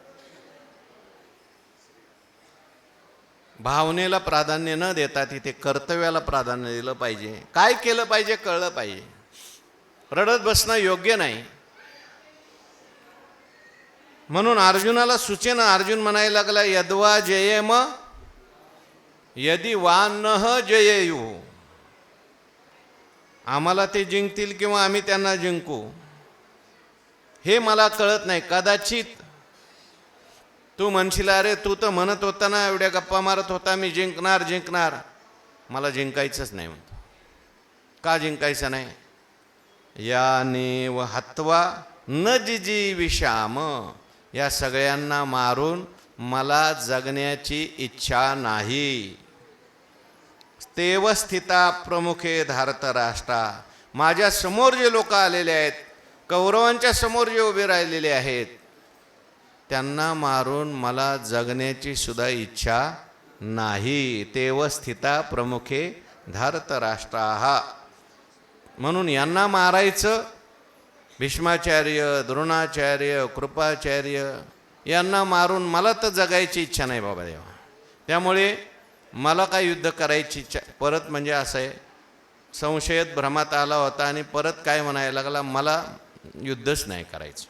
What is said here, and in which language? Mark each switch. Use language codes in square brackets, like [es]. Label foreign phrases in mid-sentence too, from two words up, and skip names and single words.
[mr] भावनेला प्राधान्य न देता तिथे कर्तव्याला प्राधान्य दिलं पाहिजे. काय केलं पाहिजे कळलं पाहिजे. रडत बसणं योग्य नाही. म्हणून अर्जुनाला सुचेना. अर्जुन म्हणायला लागला [sa] यद्वा जयेम यदि वा न जयेयू, [mr] आम्हाला ते जिंकतील किंवा आम्ही त्यांना जिंकू हे मला कळत नाही. कदाचित तू म्हणशील अरे तू तर म्हणत होता ना, एवढ्या गप्पा मारत होता मी जिंकणार जिंकणार, मला जिंकायचंच नाही म्हणतो. का जिंकायचं नाही. [sa] यानेव हत्वा न जिजी विषाम, [mr] या सगळ्यांना मारून मला जगण्याची इच्छा नाही. [sa] तेव स्थिता प्रमुखे धारत राष्ट्रा, [mr] माझ्या समोर जे लोक आलेले आहेत, कौरवांच्या समोर जे उभे राहिलेले आहेत, त्यांना मारून मला जगण्याची सुद्धा इच्छा नाही. [sa] तेव स्थिता प्रमुखे धारत राष्ट्राहा, [mr] म्हणून यांना मारायचं. भीष्माचार्य, द्रोणाचार्य, कृपाचार्य यांना मारून मला तर जगायची इच्छा नाही बाबा देवा. त्यामुळे मला काय युद्ध करायची इच्छा. परत म्हणजे असं आहे, संशयत भ्रमात आला होता आणि परत काय म्हणायला लागला, मला युद्धच नाही करायचं.